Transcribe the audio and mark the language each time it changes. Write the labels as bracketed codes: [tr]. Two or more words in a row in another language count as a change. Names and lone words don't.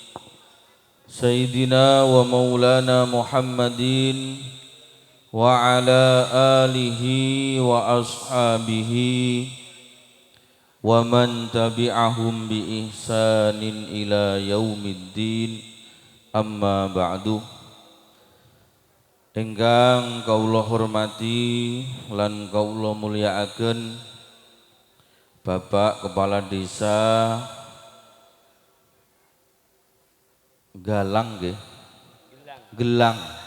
[ar] سيدنا ومولانا محمد وعلى آله وأصحابه ومن تبعهم بإحسان إلى يوم الدين، أما بعد. [jv] Ingkang kawula hormati lan kawula mulyakaken Bapak Kepala Desa Galang nggih. Gelang.